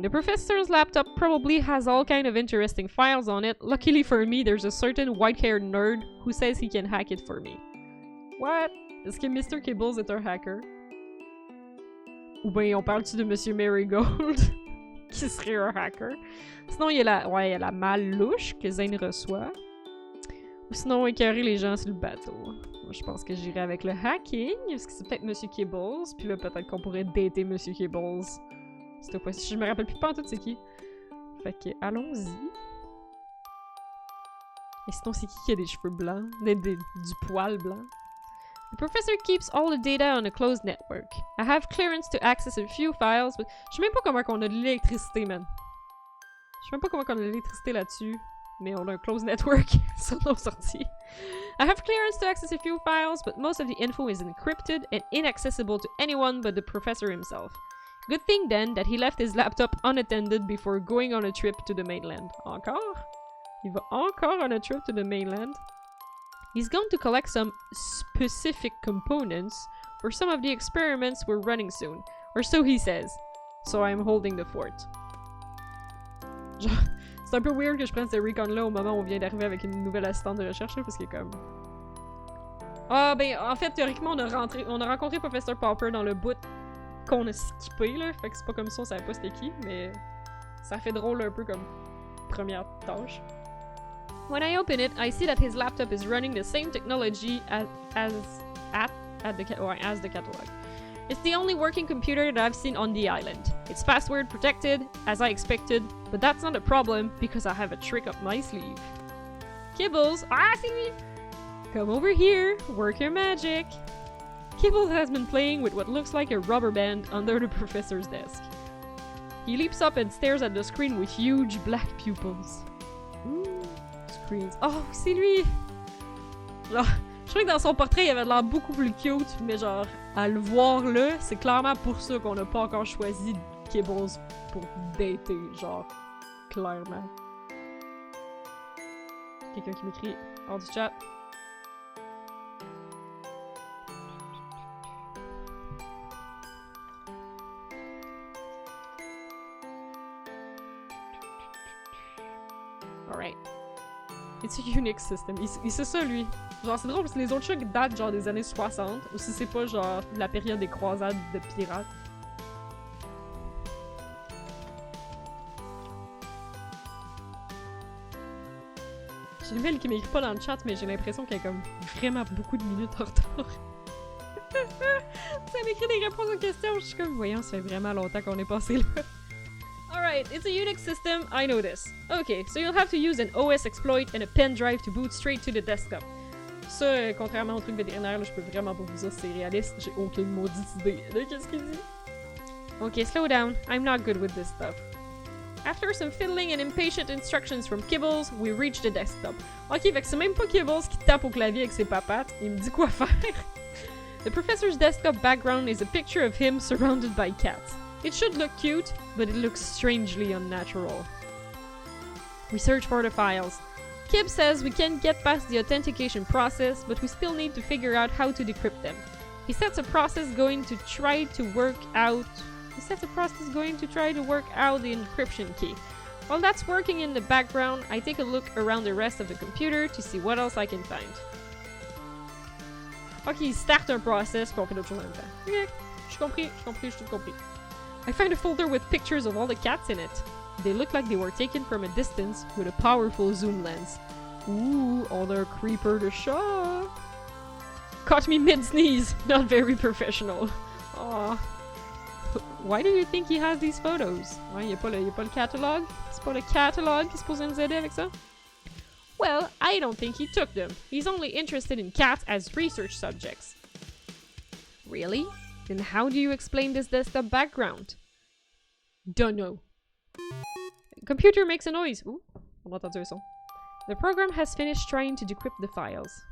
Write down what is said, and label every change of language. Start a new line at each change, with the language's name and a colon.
English: The professor's laptop probably has all kind of interesting files on it. Luckily for me, there's a certain white-haired nerd who says he can hack it for me.
French: What? Est-ce que Mr. Kibbles est un hacker? Ou bien on parle-tu de Monsieur Marigold qui serait un hacker? Sinon, il y a la malle louche que Zane reçoit. Ou sinon, écœurer les gens sur le bateau. Moi, je pense que j'irai avec le hacking, parce que c'est peut-être Monsieur Kibbles, puis là, peut-être qu'on pourrait dater Monsieur Kibbles. Cette fois-ci, je me rappelle plus pas en tout c'est qui. Fait que, allons-y. Et sinon, c'est qui a des cheveux blancs? Du poil blanc?
English: The professor keeps all the data on a closed network. I have clearance to access a few files, but
French: je sais même pas comment on a de l'électricité, man. Je sais même pas comment on a de l'électricité là-dessus. Mais on a un closed network sur nos sorties.
English: I have clearance to access a few files, but most of the info is encrypted and inaccessible to anyone but the professor himself. Good thing then that he left his laptop unattended before going on a trip to the mainland.
French: Encore? Il va encore
English: on a trip to the mainland. He's going to collect some specific components for some of the experiments we're running soon. Or so he says. So I'm holding the fort. Genre...
French: C'est un peu weird que je prenne ce recon-là au moment où on vient d'arriver avec une nouvelle assistante de recherche, là, parce qu'il est comme... Ah, ben, en fait, théoriquement, on a rencontré Professor Popper dans le bout qu'on a skippé, là, fait que c'est pas comme ça, on savait pas c'était qui, mais ça fait drôle un peu comme première tâche.
English: When I open it, I see that his laptop is running the same technology as the catalog. It's the only working computer that I've seen on the island. It's password protected, as I expected, but that's not a problem because I have a trick up my sleeve. Kibbles, see me! Come over here, work your magic. Kibbles has been playing with what looks like a rubber band under the professor's desk. He leaps up and stares at the screen with huge black pupils. Ooh, screens.
French: Oh, c'est lui! Genre, je trouvais que dans son portrait, il avait l'air beaucoup plus cute, mais genre, à le voir là, c'est clairement pour ça qu'on n'a pas encore choisi Kibbles pour dater, genre, clairement. Quelqu'un qui m'écrit hors du chat.
English: Alright. It's a Unix system.
French: Il sait ça, lui. Genre, c'est drôle parce que les autres trucs datent genre des années 60, ou si c'est pas genre la période des croisades de pirates. J'ai une mail qui m'écrit pas dans le chat, mais j'ai l'impression qu'il y a comme vraiment beaucoup de minutes en retard. Ça m'écrit des réponses aux questions, je suis comme, voyons, ça fait vraiment longtemps qu'on est passé là.
English: Alright, it's a Unix system, I know this. Okay, so you'll have to use an OS exploit and a pen drive to boot straight to the desktop.
French: Ça, contrairement au truc vétérinaire, là, je peux vraiment pas vous dire si c'est réaliste, j'ai aucune maudite idée de qu'est-ce qu'il dit.
English: Okay, slow down, I'm not good with this stuff. After some fiddling and impatient instructions from Kibbles, we reach the desktop.
French: Ok, fait que c'est même pas Kibbles qui tape au clavier avec ses papates, il me dit quoi faire.
English: The professor's desktop background is a picture of him surrounded by cats. It should look cute, but it looks strangely unnatural. We search for the files. Kib says we can't get past the authentication process, but we still need to figure out how to decrypt them. He sets a process going to try to work out the encryption key. While that's working in the background, I take a look around the rest of the computer to see what else I can find.
French: Ok, il start un process, puis on fait d'autres choses en même temps. Ok, j'ai tout compris.
English: I find a folder with pictures of all the cats in it. They look like they were taken from a distance with a powerful zoom lens. Ooh,
French: on a creeper de chat!
English: Caught me mid-sneeze, not very professional. Aww. Why do you think he has these photos?
French: Ouais, y'a pas le catalogue? C'est pas le catalogue qui est supposé nous aider avec ça?
English: Well, I don't think he took them. He's only interested in cats as research subjects. Really? Then how do you explain this desktop background? Dunno. Computer makes a noise. Ooh,
French: on a entendu un son.
English: The program has finished trying to decrypt the files.